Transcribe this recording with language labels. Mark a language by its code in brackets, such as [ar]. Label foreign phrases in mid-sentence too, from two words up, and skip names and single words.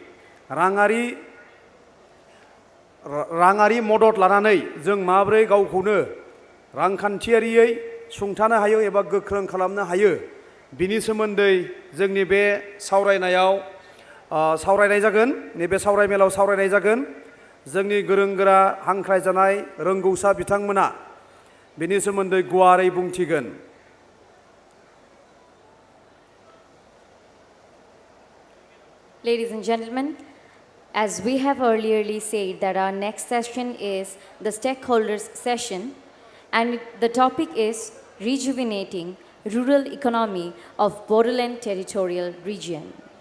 [brx] राङारि मदद लानानै जों माबोरै गावखौनो रांखान्थियारियै सुंथानो हायो एबा गोख्रों खालामनो हायो बिनि सोमोन्दै जोंनि बे सावरायनायाव सावरायनाय जागोन नैबे सावरायमेलाव सावरायनाय जागोन जोंनि गोरों गोरा हांख्रायजानाय रोंगौसा बिथांमोना बिनि सोमोन्दै गुवारै बुंथिगोन [en] Ladies and gentlemen, as we have earlierly said that our next session is the stakeholders session and the topic is rejuvenating rural economy of Bodoland territorial region.